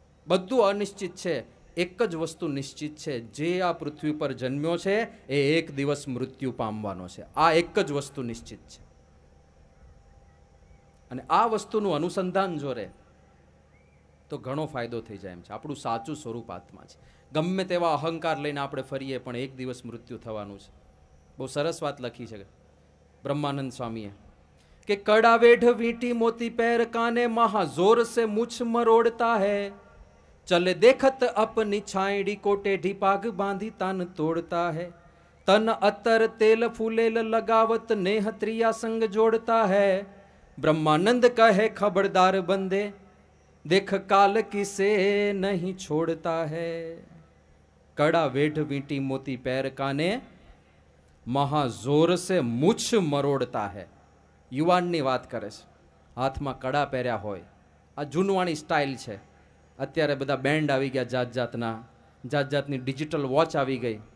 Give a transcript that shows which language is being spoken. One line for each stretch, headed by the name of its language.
Gujarati: બધું અનિશ્ચિત છે. એક જ વસ્તુ નિશ્ચિત છે, જે આ પૃથ્વી પર જન્મ્યો છે એ એક દિવસ મૃત્યુ પામવાનો છે. આ એક જ વસ્તુ નિશ્ચિત છે. અને આ વસ્તુનું અનુસંધાન જો રહે તો ઘણો ફાયદો થઈ જાય એમ છે. આપણું સાચું સ્વરૂપ આત્મા છે. ગમે તેવા અહંકાર લઈને આપણે ફરીએ પણ એક દિવસ મૃત્યુ થવાનું છે. બહુ સરસ વાત લખી છે બ્રહ્માનંદ સ્વામીએ કે
Hindi: કડા વેઢ વીંટી મોતી पैर काने महा जोर से मुछ मरोड़ता है, चले देखत अपनी छाईड़ी को टेढ़ी पाग बांधी तन तोड़ता है, तन अतर तेल फूलेल लगावत नेह त्रिया संग जोड़ता है, ब्रह्मानंद कहे खबरदार बंदे देख काल किसे नहीं छोड़ता है. कड़ा वेढ़ वींटी मोती पैर काने મહા જોર સે મુછ મરોડતા હે.
Gujarati: યુવાનની વાત કરે છે. હાથમાં કડા પહેર્યા હોય, આ જૂનવાણી સ્ટાઇલ છે. અત્યારે બધા બેન્ડ આવી ગયા જાત જાતના, જાત જાતની ડિજિટલ વોચ આવી ગઈ.